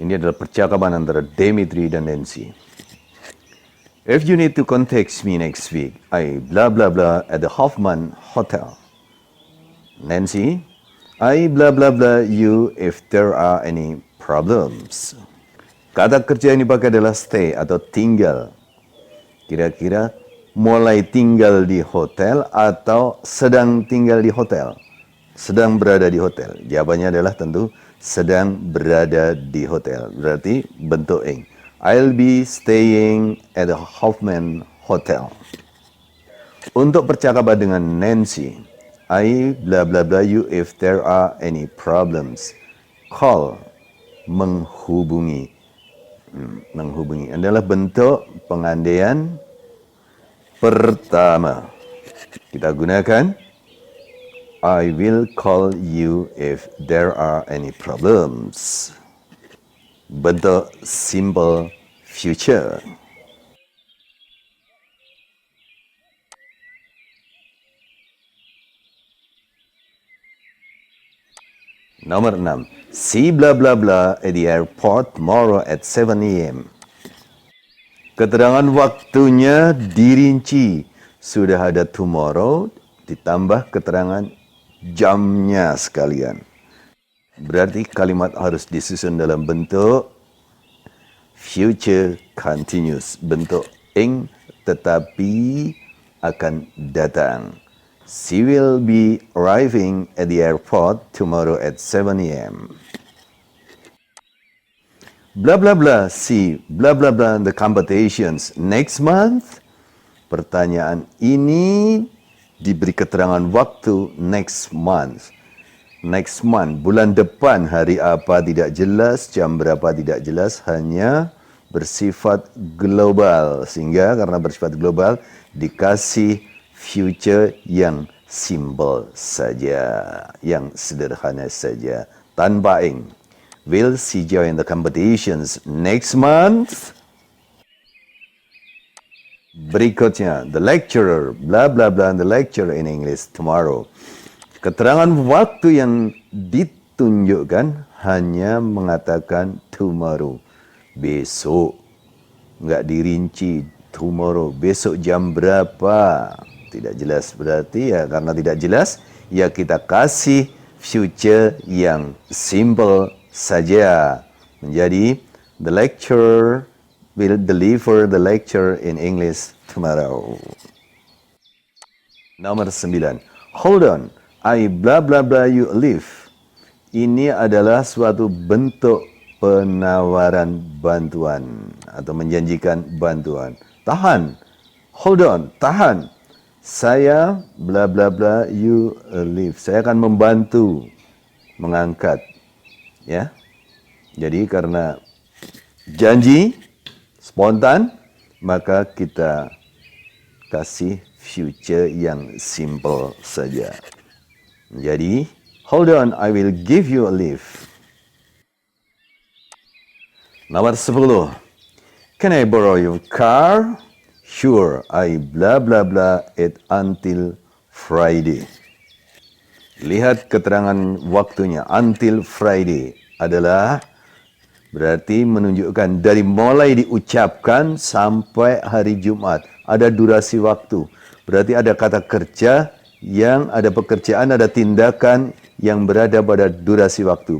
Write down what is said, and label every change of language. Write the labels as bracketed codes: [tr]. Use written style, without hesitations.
[id] Ini adalah percakapan antara Dimitri dan Nancy. [en] If you need to contact me next week, I blah blah blah at the Hoffman Hotel. Nancy, I blah blah blah you if there are any problems. [id] Kata kerja yang dipakai adalah stay atau tinggal. Kira-kira mulai tinggal di hotel atau sedang tinggal di hotel? Sedang berada di hotel. Jawabannya adalah tentu sedang berada di hotel. Berarti bentuk ing. [en] I'll be staying at the Hoffman Hotel. [id] Untuk percakapan dengan Nancy, [en] I blah blah blah you if there are any problems. [id] Call, menghubungi. Menghubungi adalah bentuk pengandaian pertama. Kita gunakan [en] I will call you if there are any problems. [id] Bentuk simple future. Nomor 6. [en] See blah blah blah at the airport tomorrow at 7 a.m. [id] Keterangan waktunya dirinci. Sudah ada tomorrow, ditambah keterangan jamnya sekalian. Berarti kalimat harus disusun dalam bentuk future continuous, bentuk ing tetapi akan datang. [en] She will be arriving at the airport tomorrow at 7 a.m. Blah blah blah, see blah blah blah the competitions next month. [id] Pertanyaan ini diberi keterangan waktu next month. Next month, bulan depan, hari apa tidak jelas, jam berapa tidak jelas, hanya bersifat global. Sehingga karena bersifat global, dikasih future yang simple saja, yang sederhana saja, tanpa ing. [en] Will she join the competitions next month? [id] Berikutnya, [en] the lecturer, blah blah blah, the lecturer in English tomorrow. [id] Keterangan waktu yang ditunjukkan hanya mengatakan tomorrow, besok. Enggak dirinci tomorrow, besok jam berapa. Tidak jelas, berarti ya karena tidak jelas, ya kita kasih future yang simple saja. Menjadi [en] the lecturer will deliver the lecture in English tomorrow. [id] Nomor 9. [en] Hold on, I blah blah blah you a lift. [id] Ini adalah suatu bentuk penawaran bantuan atau menjanjikan bantuan. Tahan, [en] hold on, [id] tahan. Saya bla bla bla [en] you lift. [id] Saya akan membantu mengangkat. Ya. Jadi karena janji spontan, maka kita kasih future yang simple saja. Jadi, [en] hold on, I will give you a lift. [id] Nomor 10. [en] Can I borrow your car? Sure, I blah blah blah it until Friday. [id] Lihat keterangan waktunya, until Friday adalah berarti menunjukkan dari mulai diucapkan sampai hari Jumat. Ada durasi waktu. Berarti ada kata kerja yang ada pekerjaan, ada tindakan yang berada pada durasi waktu.